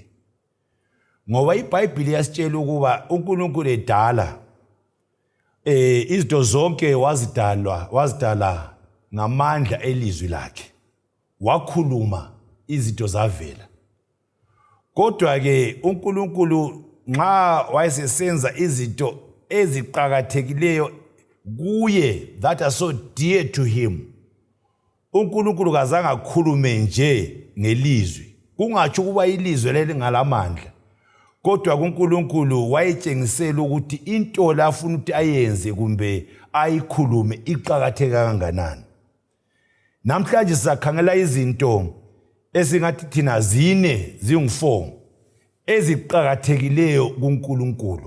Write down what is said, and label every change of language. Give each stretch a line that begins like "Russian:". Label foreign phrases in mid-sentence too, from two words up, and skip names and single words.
North Ndebele: Ngoba iBhayibheli yasitshela ukuba uNkulunkulu edala izinto zonke wazidala ngamandla elizwi lakhe. Wakhuluma izinto zavela. Kodwa ke uNkulunkulu nxa wayesesenza izinto eziqhakathekileyo kuye,
English: that are so dear to him,
North Ndebele: uNkulunkulu kazange akhulume nje ngelizwi. Kungatsho kuba ilizwi leli ngalamandla. Kodwa uNkulunkulu wayetshengisela ukuthi into la afuna ukuthi ayenze kumbe ayikhulume iqhakatheka kanganani. Namhlanje sizakhangela izinto esingathi thina zine zingu-4 eziqhakathekileyo kuNkulunkulu.